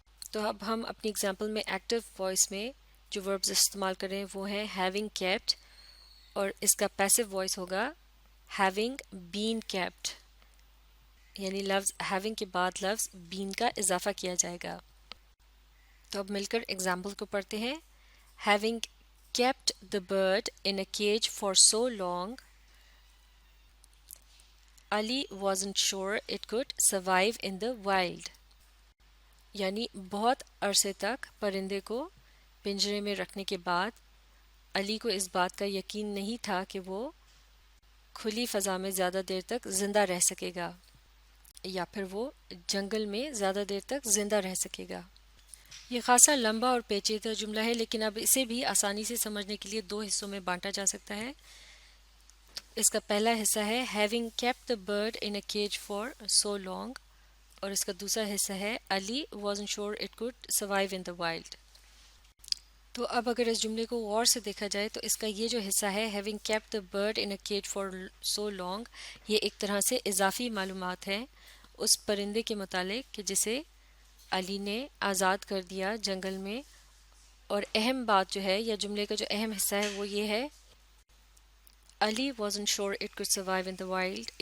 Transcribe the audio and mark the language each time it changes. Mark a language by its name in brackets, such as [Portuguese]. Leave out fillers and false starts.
[Urdu] تو اب ہم اپنی اگزامپل میں ایکٹیو وائس میں جو وربز استعمال کر رہے ہیں وہ ہیں ہیونگ کیپٹ، اور اس کا پیسو وائس ہوگا ہیونگ بین کیپٹ، یعنی لفظ ہیونگ کے بعد لفظ بین کا اضافہ کیا جائے گا. تو اب مل کر ایگزامپل کو پڑھتے ہیں. [English] Having kept the bird in a cage for so long, Ali wasn't sure it could survive in the wild. [Urdu] یعنی بہت عرصے تک پرندے کو پنجرے میں رکھنے کے بعد علی کو اس بات کا یقین نہیں تھا کہ وہ کھلی فضا میں زیادہ دیر تک زندہ رہ سکے گا یا پھر وہ جنگل میں زیادہ دیر تک زندہ رہ سکے گا. یہ خاصا لمبا اور پیچیدہ جملہ ہے، لیکن اب اسے بھی آسانی سے سمجھنے کے لیے دو حصوں میں بانٹا جا سکتا ہے. اس کا پہلا حصہ ہے [English] having kept the bird in a cage for so long، [Urdu] اور اس کا دوسرا حصہ ہے [English] Ali wasn't sure it could survive in the wild. [Urdu] تو اب اگر اس جملے کو غور سے دیکھا جائے تو اس کا یہ جو حصہ ہے [English] having kept the bird in a cage for so long، [Urdu] یہ ایک طرح سے اضافی معلومات ہے اس پرندے کے متعلق کہ جسے علی نے آزاد کر دیا جنگل میں. اور اہم بات جو ہے یا جملے کا جو اہم حصہ ہے وہ یہ ہے [English] Ali wasn't sure it could survive in the wild.